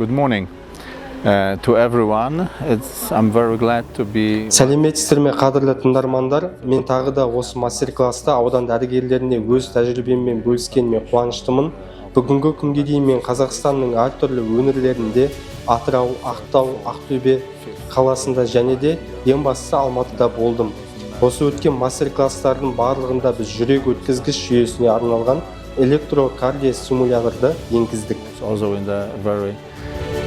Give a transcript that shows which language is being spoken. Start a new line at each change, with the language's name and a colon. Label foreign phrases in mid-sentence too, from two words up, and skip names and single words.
English: Good morning to everyone. I'm very glad to be.
Kazakh: Сәлеметсіздер ме, қадірлі тыңдармандар? Мен тағы да осы мастер-класста аудан дәрігерлеріне өз тәжірибеммен бөліскеніме қуаныштымын. Бүгінгі күнге дейін мен Қазақстанның әртүрлі өңірлерінде Атырау, Ақтау, Ақтөбе қаласында және де ең бастысы Алматыда болдым. Осы өткен мастер-класстардың барлығында біз жүрек өткізгіш жүйесіне арналған электрокардиостимуляторды енгіздік.
English: Also in the very